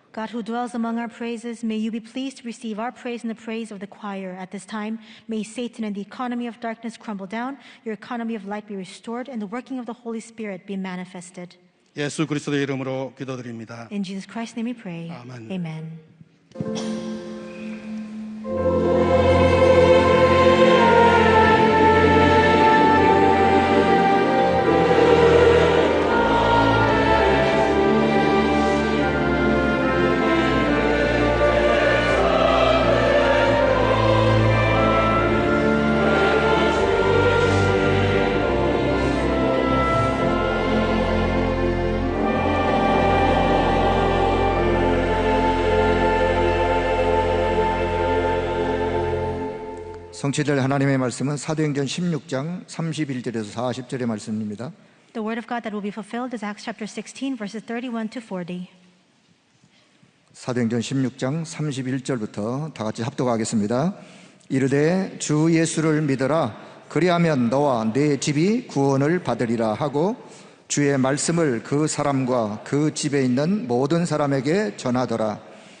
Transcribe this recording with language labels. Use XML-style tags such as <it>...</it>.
<en>God who dwells among our praises, may you be pleased to receive our praise and the praise of the choir at this time. May Satan and the economy of darkness crumble down, your economy of light be restored, and the working of the Holy Spirit be manifested.</en> <ko>예수 그리스도의 이름으로 기도드립니다.</ko> <en>In Jesus Christ's name we pray. Amen. Amen.</en> <ko>성취될 하나님의 말씀은 사도행전 16장 31절에서 40절의 말씀입니다.</ko> <en>The word of God that will be fulfilled is Acts chapter 16, verses 31 to 40.</en> <ko>사도행전 16장 31절부터 다 같이 합독하겠습니다. 이르되 주 예수를 믿어라. 그리하면 너와 네 집이 구원을 받으리라 하고 주의 말씀을 그 사람과 그 집에 있는 모든 사람에게 전하더라.</ko>